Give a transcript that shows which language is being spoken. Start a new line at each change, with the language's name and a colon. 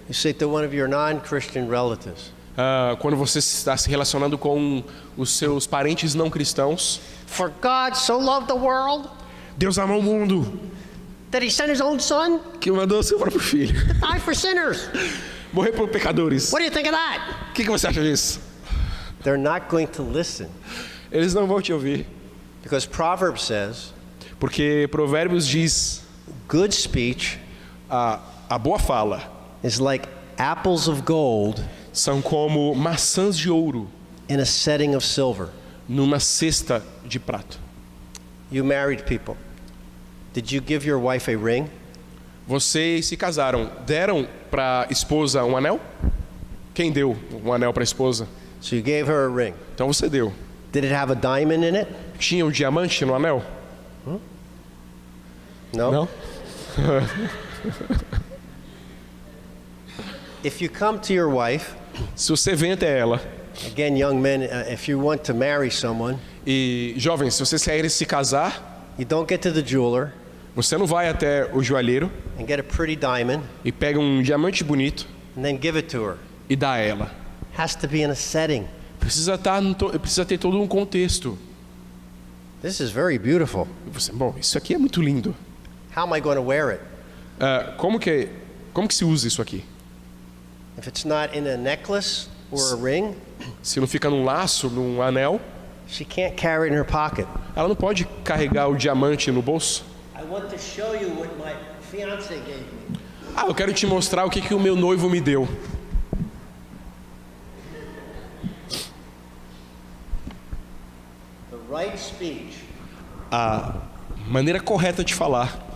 English: you say to one of your non-Christian relatives,
Portuguese: quando você está se relacionando com os seus parentes não cristãos,
English: for God so loved the world
Portuguese: Deus amou o mundo,
English: that he sent his own son
Portuguese: que mandou seu próprio filho
English: to die for sinners.
Portuguese: morrer por pecadores.
English: What do you think of that?
Portuguese: O que você acha disso?
English: They're not going to listen
Portuguese: Eles não vão te ouvir,
English: because Proverbs says,
Portuguese: porque Provérbios diz
English: good speech
Portuguese: a boa fala
English: is like apples of gold
Portuguese: são como maçãs de ouro
English: in a setting of silver.
Portuguese: numa cesta de prato.
English: You married people. Did you give your wife a ring?
Portuguese: Vocês se casaram, deram para a esposa um anel? Quem deu um anel para a esposa?
English: So you gave her a ring.
Portuguese: Então você deu.
English: Did it have a diamond in it?
Portuguese: Tinha um diamante no anel?
English: No. If you come to your wife,
Portuguese: Se você vem até ela,
English: again, young men, if you want to marry someone,
Portuguese: e jovens, se vocês querem se casar,
English: you don't get to the jeweler
Portuguese: você não vai até o joalheiro
English: and get a pretty diamond
Portuguese: e pega um diamante bonito
English: and then give it to her.
Portuguese: e dá a ela.
English: Has to be in a setting.
Portuguese: Precisa ter todo um contexto.
English: This is very beautiful.
Portuguese: E você, bom, isso aqui é muito lindo.
English: How am I going to wear it?
Portuguese: Como que se usa isso aqui?
English: If it's not in a necklace or a ring,
Portuguese: Se não fica num laço, num anel,
English: she can't carry it in her pocket.
Portuguese: ela não pode carregar o diamante no bolso.
English: I want to show you what my fiance gave me.
Portuguese: Eu quero te mostrar o que o meu noivo me deu.
English: The right speech
Portuguese: A maneira correta de falar